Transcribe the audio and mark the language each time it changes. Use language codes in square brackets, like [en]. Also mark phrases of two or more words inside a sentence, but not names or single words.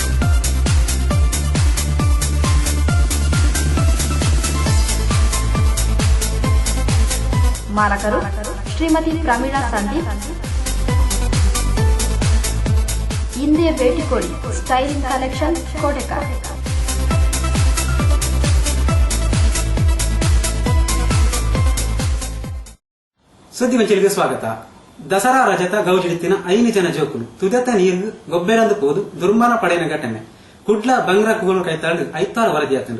[kn] ಮಾಲಕರು ಶ್ರೀಮತಿ ಪ್ರಮೀಳಾ ಸಂದೀಪ್. ಹಿಂದೆ ಭೇಟಿ ಕೊಡಿ. ಸ್ಟೈಲಿಂಗ್ ಕಲೆಕ್ಷನ್, ಕೋಟೆಕರ್. ಸುದ್ದಿವಂಚಲಿಗೆ ಸ್ವಾಗತ. [tcy] ದಸರಾ ರಜತ ಗೌಜಿಡಿತ್ತಿನ 5 ಜನ ಜೋಕುಲು ತುದೆತ್ತ ನೀರು ಗೊಬ್ಬೆರಂದು ಪೋದು ದುರ್ಮರಣ ಪಡೆಯನ ಘಟನೆ ಕುಡ್ಲ ಬಂಗ್ರ ಕುಗುಳು ಕೈತಾಳು 5 ವರದಿಯಾತಂಡು.